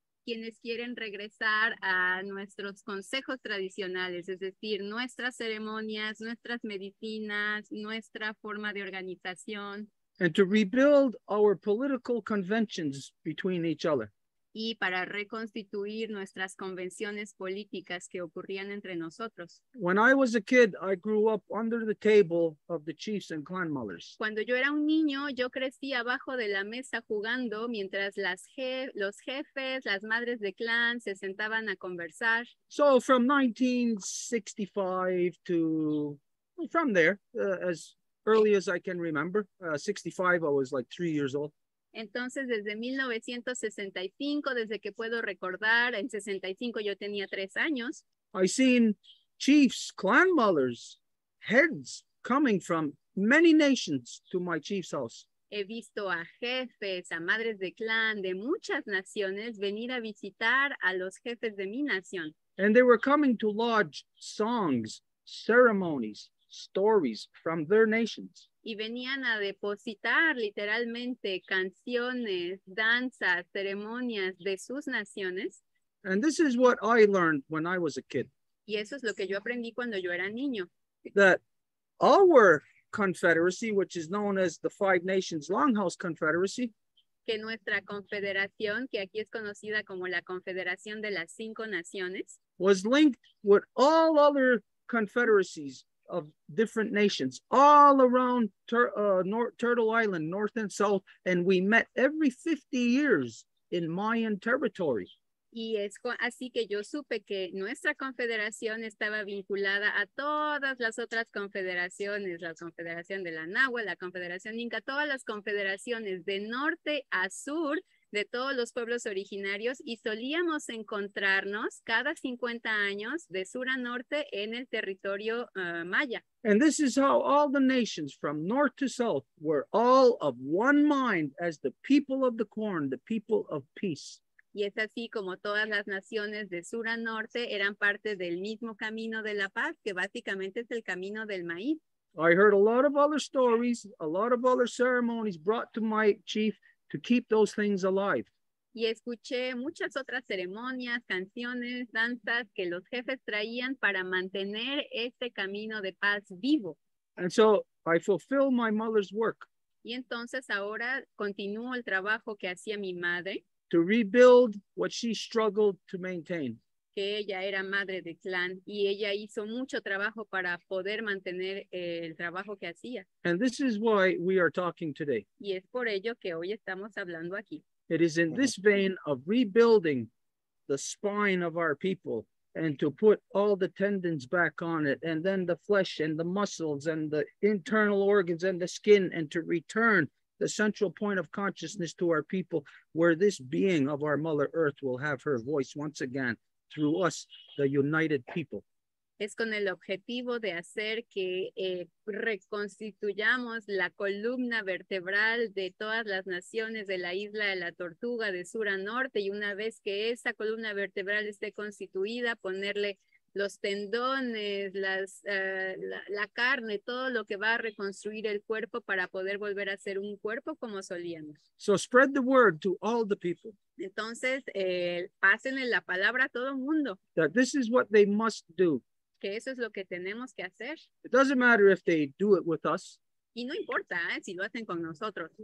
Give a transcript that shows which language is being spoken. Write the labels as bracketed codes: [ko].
[es] quienes quieren regresar a nuestros consejos tradicionales, es decir, nuestras ceremonias, nuestras medicinas, nuestra forma de organización, [en] And to rebuild our political conventions between each other. [es] y para reconstituir nuestras convenciones políticas que ocurrían entre nosotros. [en] When I was a kid, I grew up under the table of the chiefs and clan mothers. [es] Cuando yo era un niño, yo crecí abajo de la mesa jugando mientras los jefes, las madres de clan se sentaban a conversar. [en] So from 1965 to, from there, as early as I can remember, 65, I was like 3 years old. [es] Entonces, desde 1965, desde que puedo recordar, en 65 yo tenía 3 años. [en] I seen chiefs, clan mothers, heads coming from many nations to my chief's house. [es] He visto a jefes, a madres de clan de muchas naciones venir a visitar a los jefes de mi nación. [en] And they were coming to lodge songs, ceremonies, stories from their nations. [es] Y venían a depositar literalmente canciones, danzas, ceremonias de sus naciones. [en] And this is what I learned when I was a kid, [es] Y eso es lo que yo aprendí cuando yo era niño. [en] that our confederacy, which is known as the Five Nations Longhouse Confederacy, [es] Que nuestra confederación, que aquí es conocida como la Confederación de las 5 Naciones, [en] was linked with all other confederacies of different nations all around Turtle Island, north and south, and we met every 50 years in Mayan territory. [es] y es así que yo supe que nuestra confederación estaba vinculada a todas las otras confederaciones, la Confederación de la Náhuatl, la Confederación Inca, todas las confederaciones de norte a sur de todos los pueblos originarios, y solíamos encontrarnos cada 50 años de sur a norte en el territorio maya. [en] And this is how all the nations from north to south were all of one mind as the people of the corn, the people of peace. [es] Y es así como todas las naciones de sur a norte eran parte del mismo camino de la paz, que básicamente es el camino del maíz. [en] I heard a lot of other stories, a lot of other ceremonies brought to my chief to keep those things alive. [es] Y escuché muchas otras ceremonias, canciones, danzas que los jefes traían para mantener este camino de paz vivo. [en] And so I fulfill my mother's work [es] Y entonces ahora continúo el trabajo que hacía mi madre, [en] to rebuild what she struggled to maintain. [es] que ella era madre de clan, y ella hizo mucho trabajo para poder mantener el trabajo que hacía. [en] And this is why we are talking today. [es] Y es por ello que hoy estamos hablando aquí. [en] It is in this vein of rebuilding the spine of our people and to put all the tendons back on it, and then the flesh and the muscles and the internal organs and the skin, and to return the central point of consciousness to our people, where this being of our Mother Earth will have her voice once again through us, the united people. [es] Es con el objetivo de hacer que reconstituyamos la columna vertebral de todas las naciones de la isla de la Tortuga de sur a norte, y una vez que esa columna vertebral esté constituida, ponerle los tendones, la carne, todo lo que va a reconstruir el cuerpo para poder volver a ser un cuerpo como solíamos. [en] So spread the word to all the people. [es] Entonces, pásenle la palabra a todo el mundo, [en] That this is what they must do. [es] que eso es lo que tenemos que hacer. [en] It doesn't matter if they do it with us. [es] Y no importa si lo hacen con nosotros.